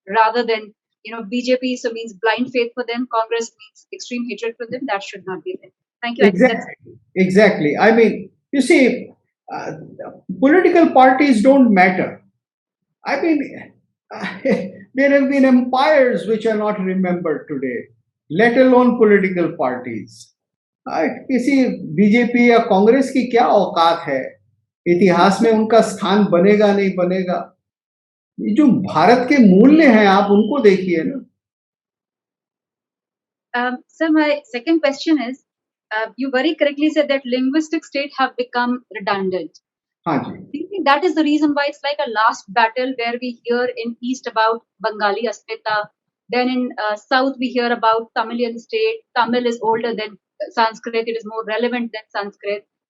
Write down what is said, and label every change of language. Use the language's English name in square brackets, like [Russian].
[English] Rather than, BJP so means blind faith for them, Congress means extreme hatred for them. That should not be there. Thank you. Exactly. I mean, you see, political parties don't matter. I mean, there have been empires which are not remembered today, let alone political parties. [Hindi] किसी BJP या कांग्रेस की क्या औकात है, इतिहास में उनका स्थान बनेगा नहीं बनेगा. ये जो भारत के मूल्य हैं, आप उनको देखिए ना. [English] Sir, my second question is, you very correctly said that linguistic states have become redundant. Do you think that is the reason why it's like a last battle where we hear in East about Bengali Asmita, then in South we hear about Tamilian state, Tamil is older than Sanskrit, it is more relevant than Sanskrit.